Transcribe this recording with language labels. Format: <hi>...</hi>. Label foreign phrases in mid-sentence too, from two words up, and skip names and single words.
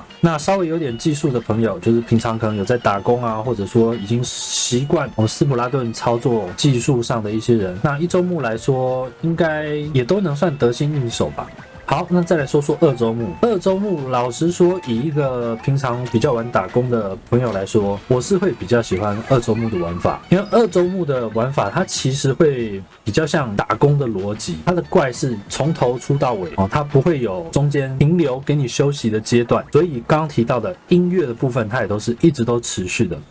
<zh>那稍微有點技術的朋友，就是平常可能有在打工啊，或者說已經習慣斯普拉頓操作技術上的一些人，那一周目來說應該也都能算得心應手吧。好，那再來說說二周目。二周目老實說，以一個平常比較晚打工的朋友來說，我是會比較喜歡二周目的玩法，因為二周目的玩法它其實會比較像打工的邏輯，它的怪是從頭出到尾它不會有中間停留給你休息的階段，所以剛剛提到的音樂的部分，它也都是一直都持續的。</zh>